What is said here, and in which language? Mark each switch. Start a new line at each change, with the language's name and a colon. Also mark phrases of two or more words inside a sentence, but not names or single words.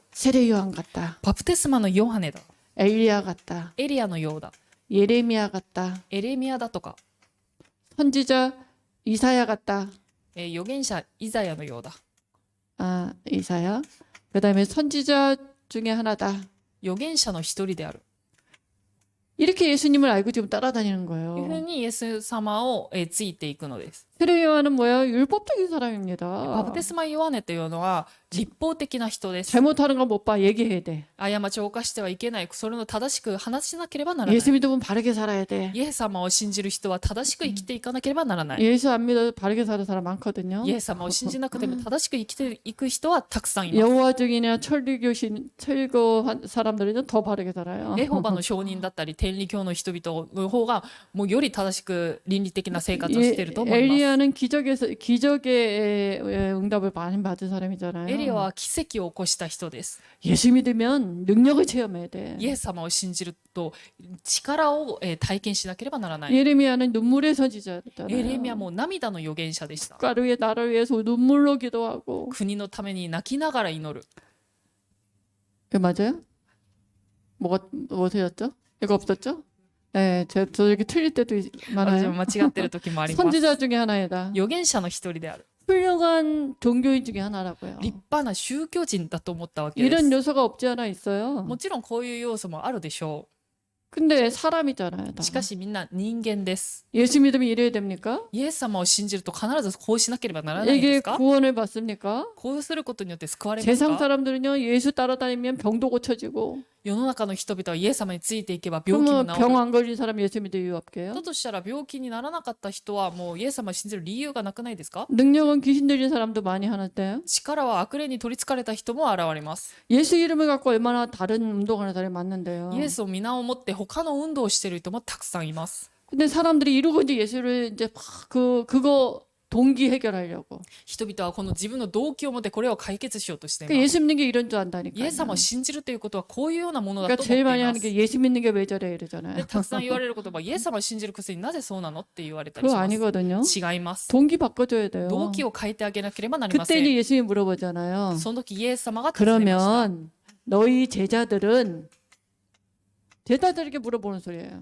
Korean: 세례 요한 같다.
Japanese: バプテスマのヨハネだ、
Korean: 엘리야 같다.
Japanese: エリアのようだ、
Korean: 예레미야 같다.
Japanese: エレミアだとか、
Korean: 선지자 이사야 같다.
Japanese: 預言者イザヤのようだ、
Korean: 아, 이사야. 그다음에 선지자 중에 하나다.
Japanese: 預言者の一人である。
Korean: 이렇게 예수님을 알고 지금 따라다니는
Japanese: というふう
Korean: 거예요.
Japanese: にイエス様をついていくのです。
Korean: 세례 요한은 뭐야? 율법적인
Japanese: バ
Korean: 사람입니다.
Japanese: プテスマヨハネというのは立法的な人です。
Korean: 잘못하는 거 못 봐. 얘기해야 돼.
Japanese: 過ちを犯してはいけない。それを正しく話しなければならない。
Korean: 예수 믿으면 바르게 살아야 돼.
Japanese: イエス様を信じる人は正しく生きていかなければならない。
Korean: 예수 안 믿어도 바르게 사는 사람 많거든요.
Japanese: イエス様を信じなくても正しく生きていく人はたくさんいます。
Korean: 여호와 증인이나 철교 사람들은 더 바르게 살아요.
Japanese: エホバの証人だったり天理教の人々の方がもうより正しく倫理的な生活をしていると思います。
Korean: 엘리야는 기적의 응답을 많이 받은 사람이잖아요.
Japanese: エリアは奇跡を起こした人です。
Korean: 예수 믿으면 능력을 체험해야 돼.
Japanese: イエス様を信じると力を体験しなければならない。
Korean: 예레미야는 눈물의
Japanese: エレ
Korean: 선지자였잖아요.
Japanese: ミアも涙の預言者でした。
Korean: 국가를 나라를 위해서 눈물로 기도하고.
Japanese: 国のために泣きながら祈る。
Korean: 그 맞아요? 뭐가 뭐였죠? 이거 없었죠? 네, 저 여기 틀릴 때도
Japanese: 私も
Korean: 많아요.
Japanese: 間違ってる時もあります。
Korean: 선지자 중에 하나이다.
Japanese: 預言者の一人である。
Korean: 훌륭한 종교인 중에 하나라고요.
Japanese: 立派な宗教人だと思ったわけです。
Korean: 이런 요소가 없지 않아 있어요.
Japanese: もちろんこういう要素もあるでしょ
Korean: 근데 사람이잖아요.
Japanese: う。
Korean: 다.
Japanese: しかしみんな人間です。
Korean: 예수 믿으면 이래야 됩니까?
Japanese: イエス様を信じると必ずこうしなければならないんで
Korean: 이게
Japanese: すか？
Korean: 구원을 받습니까?
Japanese: こうすることによって救われます
Korean: 세상
Japanese: か？
Korean: 사람들은요, 예수 따라다니면 병도 고쳐지고,
Japanese: 世の中の人々はイエス様についていけば病気も
Korean: 그러면
Japanese: 治る。
Korean: 병 안 걸린 사람 예수 믿을 이유 없게요?
Japanese: だとしたら病気にならなかった人はもうイエス様を信じる理由がなくないですか？
Korean: 능력은 귀신 들린 사람도 많이 하는데요.
Japanese: 力は悪霊に取り憑かれた人も現れます。
Korean: 예수 이름을 갖고 얼마나 다른 운동하는 사람이 많는데요.
Japanese: イエスを皆をもって他の運動をしている人もたくさんいます。
Korean: 근데 사람들이 이러고 이제 예수를 이제 막 그거 동기 해결하려고.
Japanese: 人々はこの自分の動機を持ってこれを解決しようとしてい
Korean: 그러니까
Japanese: ます。
Korean: 예수 믿는 게 이런 줄 안다니까요.
Japanese: イエス様を信じるということはこういうようなものだ
Korean: 그러니까
Japanese: と思って
Korean: 제일
Japanese: い
Korean: 많이
Japanese: ま
Korean: 하는
Japanese: す。
Korean: 게 예수 믿는 게 왜 저래
Japanese: で
Korean: 이러잖아요.
Japanese: たくさん言われることはイエス様を信じるくせになぜそうなのって言われたり
Korean: 그거
Japanese: します。
Korean: 아니거든요.
Japanese: 違います。
Korean: 동기 바꿔줘야 돼요.
Japanese: 動機を変えてあげなければなりま
Korean: 그때
Japanese: せん。
Korean: 이제 예수님이 물어보잖아요.
Japanese: その時イエス様が尋ねました。
Korean: 그러면 너희 제자들에게 물어보는 소리예요.